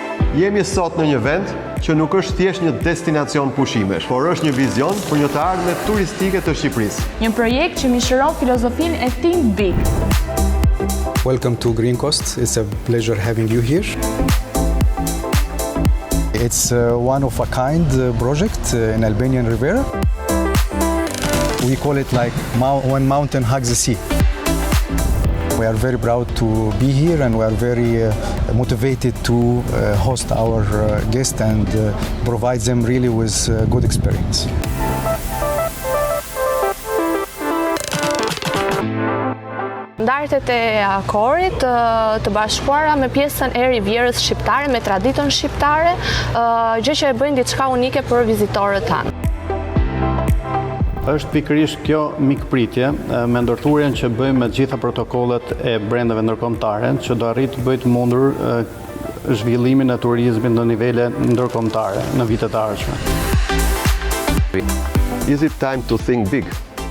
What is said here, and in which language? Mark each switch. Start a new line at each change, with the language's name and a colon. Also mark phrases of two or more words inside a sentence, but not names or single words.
Albanian: Jemi sot në një vend që nuk është thjesht një destinacion pushimesh, por është një vizion për një të ardhme turistike të Shqipërisë. Një projekt që mishëron filozofinë e Think Big.
English: Welcome to Green Coast. It's a pleasure having you here. It's one of a kind project in Albanian Riviera. We call it like one mountain hugs the sea. We are very proud to be here and we are very motivated to host our guests and provide them really with good experience.
Albanian: Ndartet e Akorit të bashkuara me pjesën e Rivierës shqiptare, me traditën shqiptare, gjë që e bëjnë diçka unike për vizitorët tanë. Është pikërisht kjo mikpritje me ndërthurjen që bëjmë me gjitha protokollet e brendeve ndërkombëtare që do arrit të bëjë të mundur zhvillimin e turizmit në nivele ndërkombëtare në vitet e ardhshme.
English: Is it time to think big?